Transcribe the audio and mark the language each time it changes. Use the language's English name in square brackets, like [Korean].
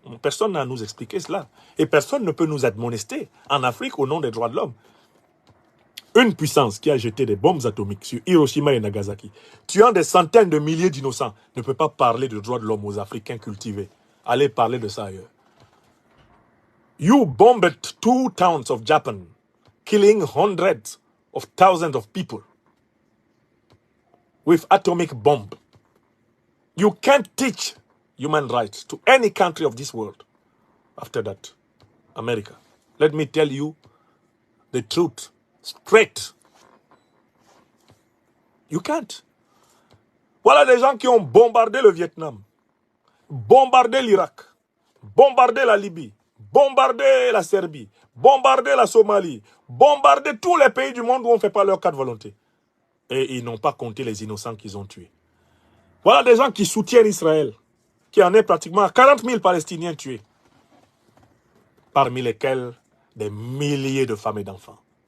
[French] Personne n'a à nous expliquer cela. Et personne ne peut nous admonester en Afrique au nom des droits de l'homme. Une puissance qui a jeté des bombes atomiques sur Hiroshima et Nagasaki, tuant des centaines de milliers d'innocents, ne peut pas parler de droits de l'homme aux Africains cultivés. Allez parler de ça ailleurs. [English] You bombed 2 towns of Japan, killing hundreds of thousands of people with atomic bomb. You can't teach human rights to any country of this world. After that, America. Let me tell you the truth straight. You can't. [French] Voilà des gens qui ont bombardé le Vietnam, bombardé l'Irak, bombardé la Libye, bombardé la Serbie, bombardé la Somalie, bombardé tous les pays du monde où on ne fait pas leur cas de volonté. Et ils n'ont pas compté les innocents qu'ils ont tués. Voilà des gens qui soutiennent Israël, qui en est pratiquement à 40 000 Palestiniens tués, parmi lesquels des milliers de femmes et d'enfants.